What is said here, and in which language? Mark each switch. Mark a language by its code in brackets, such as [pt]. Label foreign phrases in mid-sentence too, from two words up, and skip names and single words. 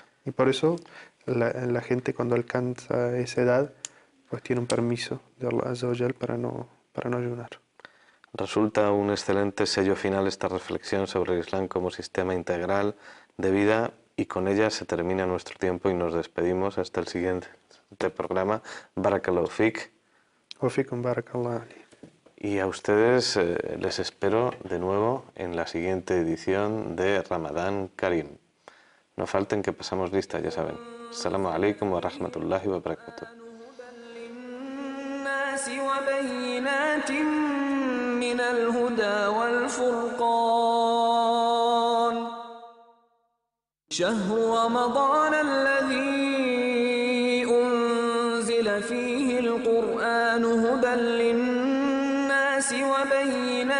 [es] Y por eso la gente cuando alcanza esa edad, pues tiene un permiso de Allah [ar] عز وجل [es] para no ayunar. Resulta un excelente sello final esta reflexión sobre el Islam como sistema integral de vida, y con ella se termina nuestro tiempo y nos despedimos hasta el siguiente programa. [ar] بارك الله فيك. وفيكم بارك الله ali. [es] Y a ustedes les espero de nuevo en la siguiente edición de Ramadán Karim. No falten que pasamos lista, ya saben. [ar] السلام عليكم ورحمة الله وبركاته. من الهدى والفرقان شهر رمضان الذي أنزل فيه القرآن هدى للناس وبينات